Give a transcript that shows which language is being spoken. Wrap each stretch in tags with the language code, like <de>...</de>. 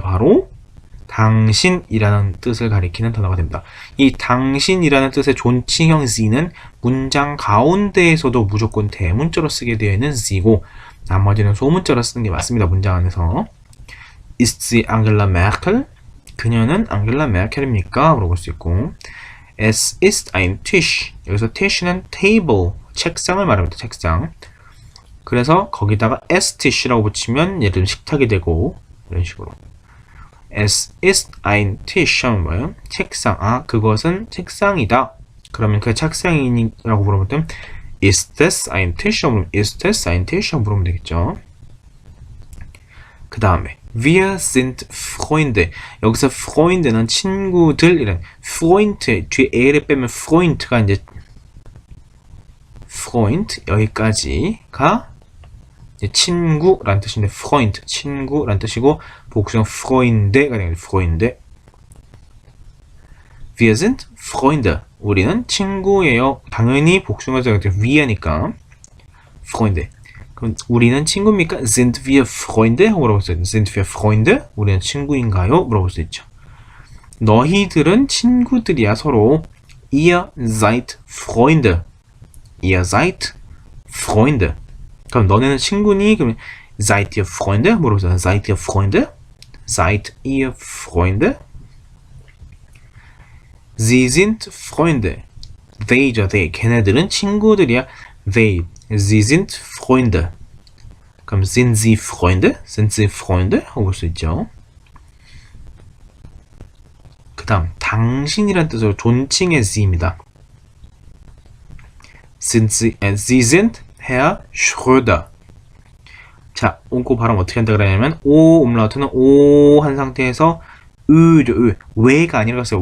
<ko>바로 당신이라는 뜻을 가리키는 단어가 됩니다. 이 당신이라는 뜻의 존칭형 she는 문장 가운데에서도 무조건 대문자로 쓰게 되어 있는 she고 나머지는 소문자로 쓰는 게 맞습니다. 문장 안에서.</ko> <de>Ist sie Angela Merkel?</de> <ko>그녀는 앙겔라 메르켈입니까? 물어볼 수 있고</ko> <de>Es ist ein Tisch.</de> <ko>여기서 Tisch는 table, 책상을 말합니다. 책상. 그래서 거기다가 Esstisch라고 붙이면 예를 들면 식탁이 되고 이런 식으로</ko> <de>Es ist ein Tisch</de> <ko>하면 뭐예요? 책상. 아, 그것은 책상이다. 그러면 그 책상이라고 물어보면</ko> <de>Ist das ein Tisch? Ist das ein Tisch?</de> <ko>물으면 되겠죠. 그 다음에</ko> <de>Wir sind Freunde.</de> <ko>여기서 Freunde는 친구들 이런 Freund 뒤에 L을 빼면 Freund가 이제 Freund 여기까지가 이제 친구라는 뜻인데 Freund 친구라는 뜻이고 복수형 Freunde가 되는 Freunde.</ko> <de>Wir sind Freunde.</de> <ko>우리는 친구예요. 당연히 복수형에서 Wir니까 Freunde. 그럼 우리는 친구입니까?</ko> <de>Sind wir Freunde?</de> <ko>하고 물어볼 수 있죠. Sind wir Freunde? 우리는 친구인가요? 물어볼 수 있죠. 너희들은 친구들이야 서로.</ko> <de>Ihr seid Freunde. Ihr seid Freunde.</de> <ko>그럼 너네는 친구니? 그럼</ko> <de>seid ihr Freunde?</de> <ko>물어보세요.</ko> <de>Seid ihr Freunde? Seid ihr Freunde? Sie sind Freunde. They죠, they.</de> <ko>걔네들은 친구들이야.</ko> <de>They. Sie sind Freunde.</de> <ko>그럼</ko> <de>sind sie Freunde? Sind sie Freunde?</de> <ko>하고 볼 수 있죠. 그 다음 당신이란 뜻으로 존칭의 sie입니다.</ko> <de>Sie sind Herr Schröder.</de> <ko>자, 오고 발음 어떻게 한다 그러냐면 오 음라우트는 오 한 상태에서 으 왜가 아니라 했어요.</ko>